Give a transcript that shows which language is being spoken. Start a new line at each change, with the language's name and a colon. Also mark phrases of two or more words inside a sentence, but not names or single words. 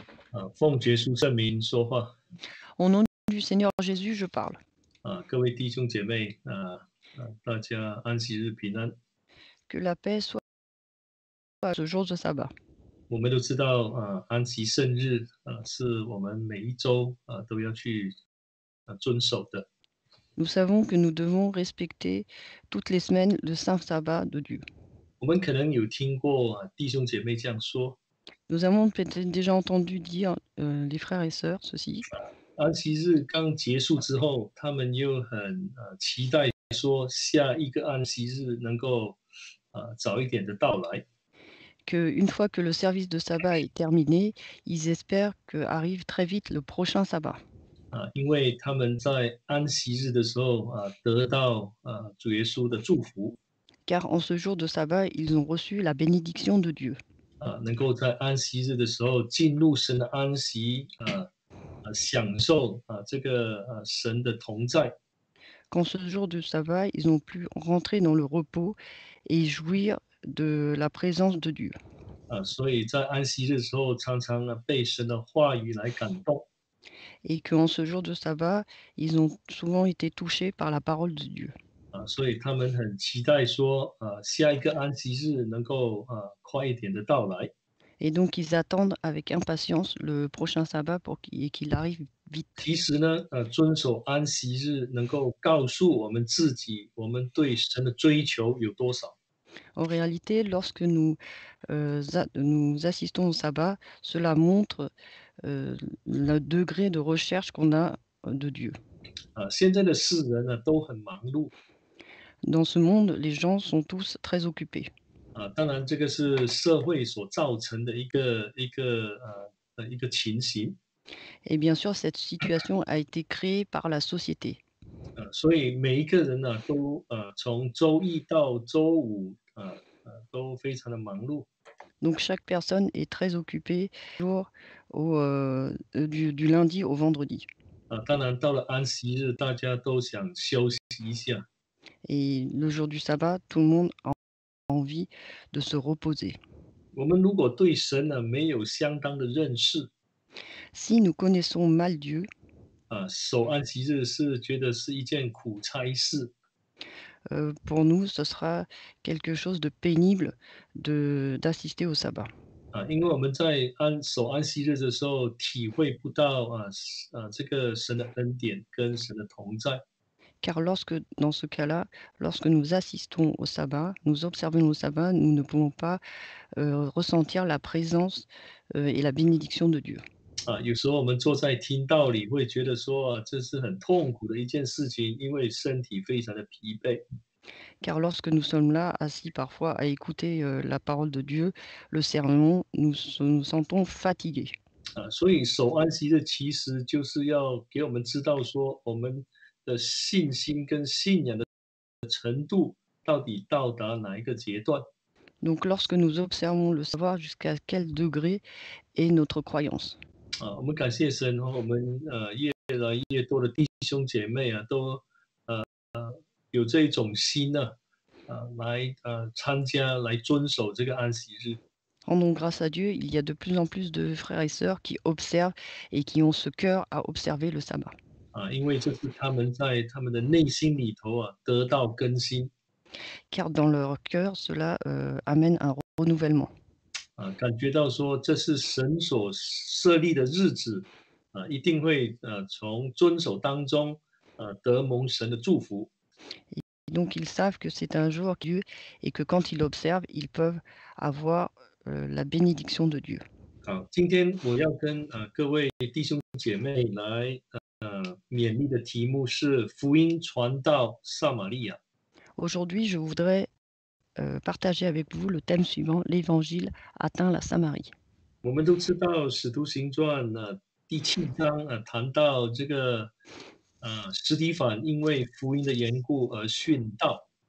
Chinese: 奉耶稣圣名说话。
French: Au nom du Seigneur Jésus, je parle.
Chinese: 各位弟兄姐妹，大家安息日平安。
French: Que la paix soit à ce jour de sabbat.
Chinese: 我们都知道，安息圣日，是我们每一周都要去遵守的。
French: Nous savons que nous devons respecter toutes les semaines le saint sabbat de Dieu.
Chinese: 我们可能有听过弟兄姐妹这样说：
French: Nous avons peut-être déjà entendu dire, les frères et sœurs, ceci,
Chinese: 安息日刚结束之后，他们又很期待说下一个安息日能够早一点的到来。
French: qu'une fois que le service de sabbat est terminé, ils espèrent qu'arrive très vite le prochain sabbat.
Chinese: 因为他们在安息日的时候得到主耶稣的祝福。
French: Car en ce jour de sabbat, ils ont reçu la bénédiction de Dieu.
Chinese: 能够在安息日的时候进入神的安息，享受这个神的同在。
French: Qu'en ce jour de sabbat, ils ont pu rentrer dans le repos et jouir de la présence de Dieu.
Chinese: 所以在安息日的时候，常常被神的话语来感动。
French: Et qu'en ce jour de sabbat, ils ont souvent été touchés par la parole de Dieu.
Chinese: 所以他们很期待说，下一个安息日能够快一点的到来。
French: Et donc ils attendent avec impatience le prochain sabbat qu'il arrive vite.
Chinese: 其实呢，遵守安息日能够告诉我们自己，我们对神的追求有多少。
French: En réalité, lorsque nous assistons au sabbat, cela montre le degré de recherche qu'on a de Dieu.
Chinese: 现在的世人呢都很忙碌。
French: Dans ce monde, les gens sont tous très occupés.
Chinese: 当然这个是社会所造成的一个情形。
French: Et bien sûr, cette situation a été créée par la société.
Chinese: 所以每一个人呢都从周一到周五都非常的忙碌。
French: Donc chaque personne est très occupée du lundi au vendredi.
Chinese: 当然到了安息日，大家都想休息一下。
French: Et le jour du sabbat, tout le monde a envie de se reposer.
Chinese: 我们如果对神呢没有相当的认识，
French: Si nous connaissons mal Dieu,
Chinese: 守安息日是觉得是一件苦差事。
French: pour nous, ce sera quelque chose de pénible d'assister au sabbat.
Chinese: 因为我们在守安息日的时候，体会不到这个神的恩典跟神的同在。
French: Car dans ce cas-là, lorsque nous assistons au sabbat, nous observons au sabbat, nous ne pouvons pas ressentir la présence et la bénédiction de Dieu.
Chinese: 有时候我们坐在听道里，会觉得说这是很痛苦的一件事情，因为身体非常的疲惫。
French: Car lorsque nous sommes là, assis parfois à écouter la parole de Dieu, le sermon, nous sentons fatigués.
Chinese: 所以守安息日其实就是要给我们知道说，我们的信心跟信仰的程度到底到达哪一个阶段。
French: Donc lorsque nous observons le savoir jusqu'à quel degré est notre croyance.
Chinese: 我们感谢神，我们越来越多的弟兄姐妹都有这种心来参加来遵守这个安息日。
French: Rendons grâce à Dieu, il y a de plus en plus de frères et sœurs qui observent et qui ont ce cœur à observer le sabbat.
Chinese: 因为这是他们在他们的内心里头得到更新。
French: Car dans leur cœur, cela amène un renouvellement.
Chinese: 感觉到说这是神所设立的日子，一定会从遵守当中得蒙神的祝福。
French: Et donc ils savent que c'est un jour Dieu et que quand ils observent, ils peuvent avoir la bénédiction de Dieu.
Chinese: 好，今天我要跟各位弟兄姐妹来勉励的题目是福音传到撒玛利亚。
French: Aujourd'hui, je voudrais partager avec vous le thème suivant, l'évangile atteint la Samarie.
Chinese: 我们都知道《使徒行传》第7章谈到这个司提反因为福音的缘故而殉道。